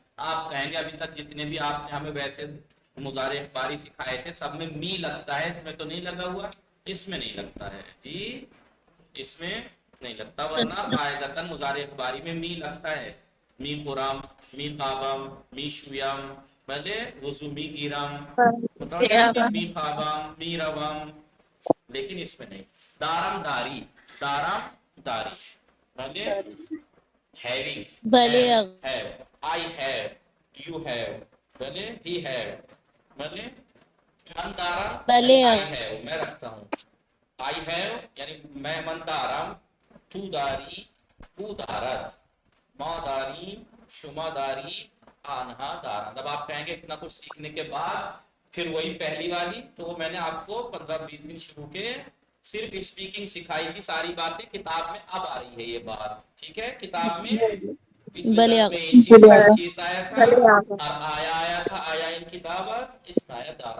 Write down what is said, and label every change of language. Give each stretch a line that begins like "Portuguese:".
Urdu: آپ کہیں گے ابھی تک جتنے بھی آپ نے ہمیں ویسے مضارع اخباری سکھائے تھے سب میں می لگتا ہے، اس میں تو نہیں لگا ہوا، اس میں نہیں لگتا ہے جی، اس میں نہیں لگتا، ورنہ قاعدتاً مضارع اخباری میں می لگتا ہے.
Persian: می خورم، می خوابم، می شویم، بلے وضو می گیرم، می خوابم، می روم،
Urdu: لیکن اس میں نہیں.
Persian: دارم داری، دارم داری، بلے ہیونگ، بلے
English: have, I have, you have, بلے he have, بلے
Persian: من دارم، بلے
English: I have,
Urdu: میں رکھتا ہوں. آئی ہیو یعنی میں،
Persian: من دارم، تو داری، او دارد، ما داری، شما داری، آنہا دارد.
Urdu: اب آپ کہیں گے اتنا کچھ سیکھنے کے بعد پھر وہی پہلی والی، تو وہ میں نے آپ کو 15-20 دن شروع کے صرف اسپیکنگ سکھائی تھی، ساری باتیں کتاب میں اب آ رہی ہے یہ بات، ٹھیک ہے. کتاب میں پچھلے درس میں ان چیز آیا تھا اور آیا تھا آیا ان کتابت، اس میں آیا دار.